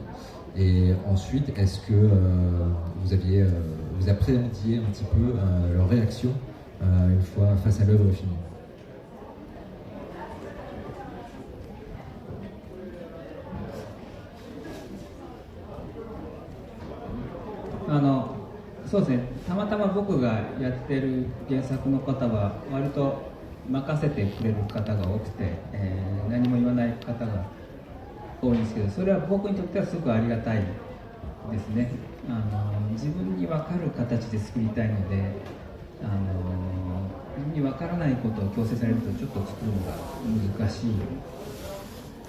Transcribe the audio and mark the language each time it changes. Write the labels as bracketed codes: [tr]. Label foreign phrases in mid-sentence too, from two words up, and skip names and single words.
[fr] Et ensuite, est-ce que vous appréhendiez un petit peu leur réaction une fois face à l'œuvre finie? Alors, [ja] そうですね、たまたま僕がやってる原作の方は割と任せてくれる方が多くて、何も言わない方が多いんですけど、それは僕にとってはすごくありがたいですね。自分に分かる形で作りたいので、自分に分からないことを強制されるとちょっと作るのが難しい。